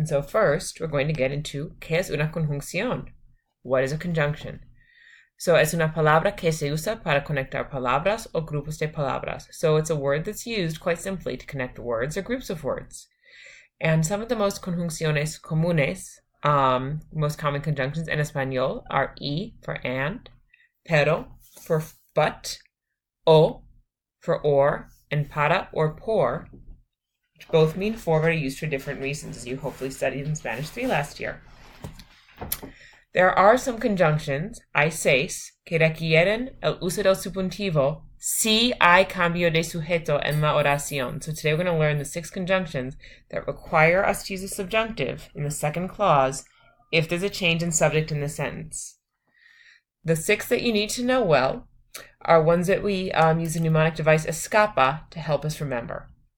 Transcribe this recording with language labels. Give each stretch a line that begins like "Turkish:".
English: And so first, we're going to get into
Spanish: ¿qué es una conjunción?
English: What is a conjunction?
Spanish: So es una palabra que se usa para conectar palabras o grupos de palabras.
English: So it's a word that's used quite simply to connect words or groups of words. And some of the most
Spanish: conjunciones comunes,
English: most common conjunctions in Español are y for and, pero for but, o for or, and para or por, which both mean for but are used for different reasons, as you hopefully studied in Spanish 3 last year. There are some conjunctions,
Spanish: hay seis, que requieren el uso del subjuntivo si hay cambio de sujeto en la oración.
English: So today we're going to learn the 6 conjunctions that require us to use a subjunctive in the second clause if there's a change in subject in the sentence. The 6 that you need to know well are ones that we use the mnemonic device ESCAPA to help us remember.